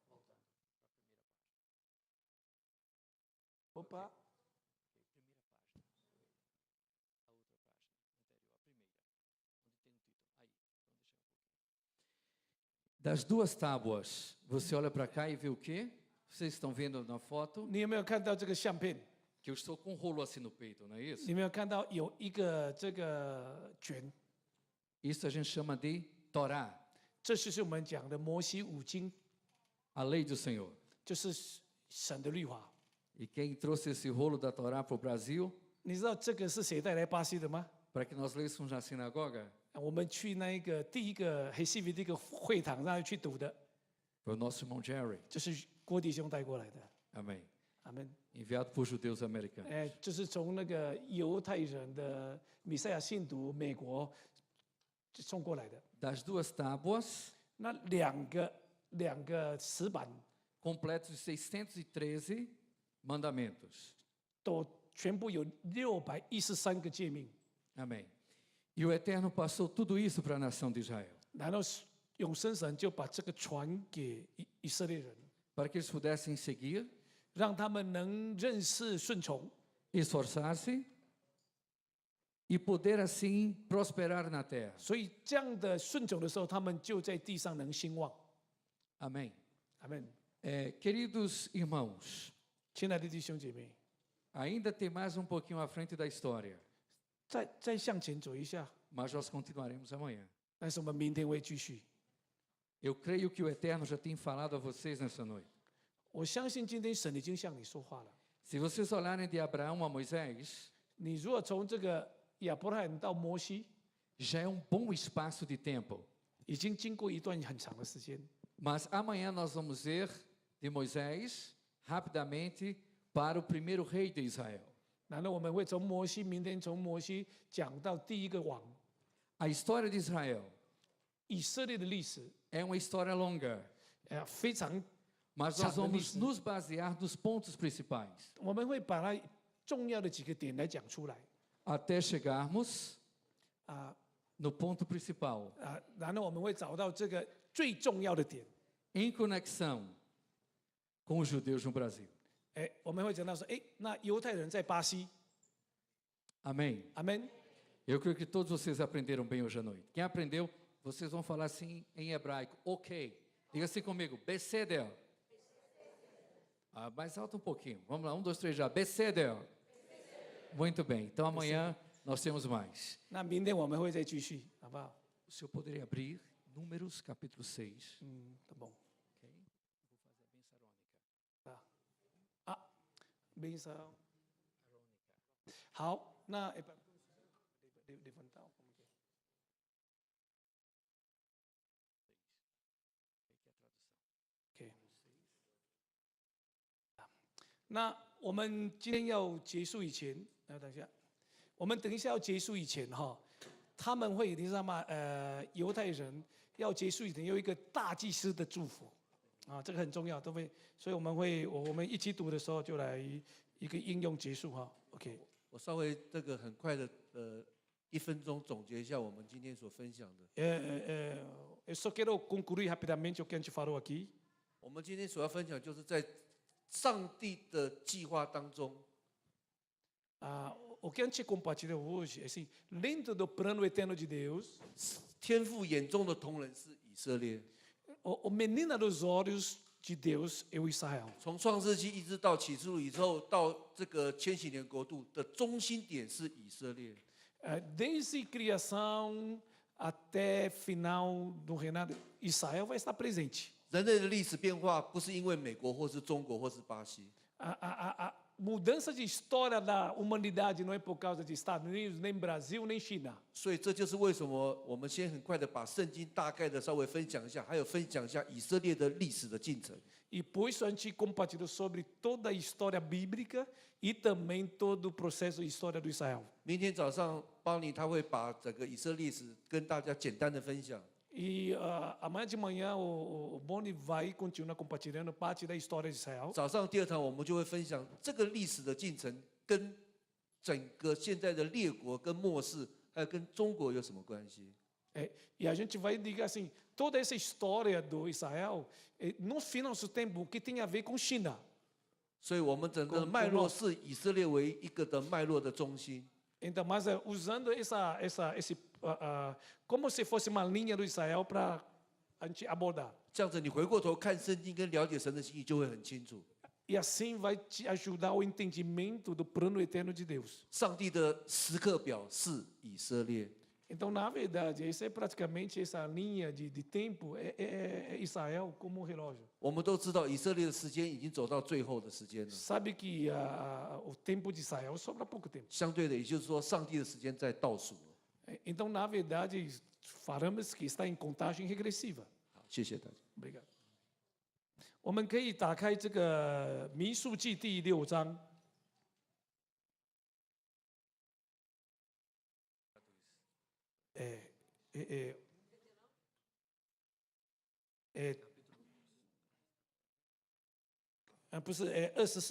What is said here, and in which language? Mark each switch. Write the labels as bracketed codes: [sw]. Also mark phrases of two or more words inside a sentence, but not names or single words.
[pt] Opa. Das 2 tábuas, você olha para cá e vê o quê? Vocês estão vendo na foto [zh] 你有没有看到这个相片？ [pt] que eu estou com um rolo assim no peito, não é isso? [zh] 你有没有看到有一个这个卷？ [pt] Isso a gente chama de Torá, [zh] 这就是我们讲的摩西五经， [pt] a lei do Senhor. [zh] 就是神的律法。 [pt] E quem trouxe esse rolo da Torá para o Brasil, [zh] 你知道这个是谁带来巴西的吗？ [pt] para que nós lêssemos na sinagoga, [zh] 我们去那一个第一个黑西比这个会堂让他去读的， [pt] foi o nosso irmão Jerry. [zh] 就是郭弟兄带过来的。 [pt] Amém. [zh] 阿门。 [pt] Enviado por judeus americanos. [zh] 就是从那个犹太人的米赛亚信徒美国送过来的。 [pt] Das 2 tábuas, [zh] 那两个石板 [pt] completos de 613 mandamentos. [zh] 都全部有613个诫命， [pt] Amém. E o Eterno passou tudo isso para a nação de Israel, [zh] 然后永生神就把这个传给以色列人， [pt] para que eles pudessem seguir, [zh] 让他们能认识顺从， [pt] esforçar-se e poder assim prosperar na terra. [zh] 所以这样的顺从的时候，他们就在地上能兴旺。 [pt] Amém. [zh] 阿门。 [pt] Queridos irmãos, [zh] 亲爱的弟兄姐妹， [pt] Ainda tem mais um pouquinho à frente da história, [zh] 再向前走一下， [pt] mas nós continuaremos amanhã. [zh] 但是我们明天会继续。 [pt] Eu creio que o Eterno já tem falado a vocês nessa noite. [zh] 我相信今天神已经向你说话了。 [pt] Se vocês olharem de Abraão a Moisés, [zh] 你如果从这个亚伯拉罕到摩西， [pt] já é bom espaço de tempo. [zh] 已经经过一段很长的时间。 [pt] Mas amanhã nós vamos ir de Moisés rapidamente para o primeiro rei de Israel. [zh] 然后我们会从摩西，明天从摩西讲到第一个王。 [pt] A história de Israel [zh] 以色列的历史， [pt] é uma história longa, [zh] 非常， [pt] mas nós vamos nos basear nos pontos principais [zh] 我们会把它重要的几个点来讲出来。 [pt] até chegarmos 啊 no ponto principal, [zh] 然后我们会找到这个最重要的点。 [pt] em conexão com os judeus no Brasil. [zh] 我们会讲到说，那犹太人在巴西， [pt] Amém? [zh] 阿门。 [pt] Eu creio que todos vocês aprenderam bem hoje à noite. Quem aprendeu, vocês vão falar assim em hebraico. Ok. Diga assim comigo. Beseder. Mais alto um pouquinho. Vamos lá. 1, 2, 3 já. Beseder. Muito bem. Então amanhã nós temos mais. [zh] 那明天我们会再继续，好不好？ [pt] O senhor poderia abrir Números capítulo 6. tá bom. Ok? Vou fazer a benção arônica. benção。 [zh] 好，那levantar OK。那我们今天要结束以前，等一下，我们等一下要结束以前哈，他们会你知道吗？犹太人要结束以前有一个大祭司的祝福，这个很重要，都会，所以我们一起读的时候就来一个应用结束哈 ，OK。我稍微这个很快的1分钟总结一下我们今天所分享的。 [pt] Eu só quero concluir rapidamente o que a gente falou aqui。 [zh] 我们今天所要分享就是在上帝的计划当中。 [pt] O que a gente compartilha hoje, assim, dentro do plano eterno de Deus， [zh] 天父眼中的同人是以色列。 [pt] o menino dos olhos de Deus é o Israel。 [zh] 从创世纪一直到启示录以后，到这个千禧年国度的中心点是以色列。 [pt] Desde criação até final do reinado, Israel vai estar presente。 [zh] 人类的历史变化不是因为美国或是中国或是巴西。 [pt] A mudança de história da humanidade não é por causa de Estados Unidos, nem Brasil, nem China。 [zh] 所以这就是为什么我们先很快的把圣经大概的稍微分享一下，还有分享一下以色列的历史的进程。 [pt] E por isso a gente compartilhou sobre toda a história bíblica e também todo o processo de história do Israel。 [zh] 明天早上，邦尼他会把整个以色列史跟大家简单的分享。 [pt] E amanhã de manhã o Boni vai continuar compartilhando parte da história de Israel。 [zh] 早上第2堂我们就会分享这个历史的进程跟整个现在的列国跟末世，还有跟中国有什么关系。 [pt] E a gente vai dizer assim, toda essa história do Israel, no final do tempo, que tem a ver com China。 [zh] 所以我们整个脉络是以色列为一个的脉络的中心。 [pt] Então, mas usando esse como se fosse uma linha do Israel para a gente abordar。 [zh] 这样子，你回过头看圣经跟了解神的心意，就会很清楚。 [pt] E assim vai te ajudar o entendimento do plano eterno de Deus。 [zh] 上帝的时刻表是以色列。 [pt] Então, na verdade, essa é praticamente essa linha de tempo é Israel como relógio。 [zh] 我们都知道，以色列的时间已经走到最后的时间了。 [pt] Sabe que o tempo de Israel sobra pouco tempo。 [zh] 相对的，也就是说，上帝的时间在倒数了。 [pt] Então, na verdade, falamos que está em contagem regressiva。 [zh] 好，谢谢大家。 [pt] Obrigado。 [zh] 我们可以打开这个民数记第6章。不是，24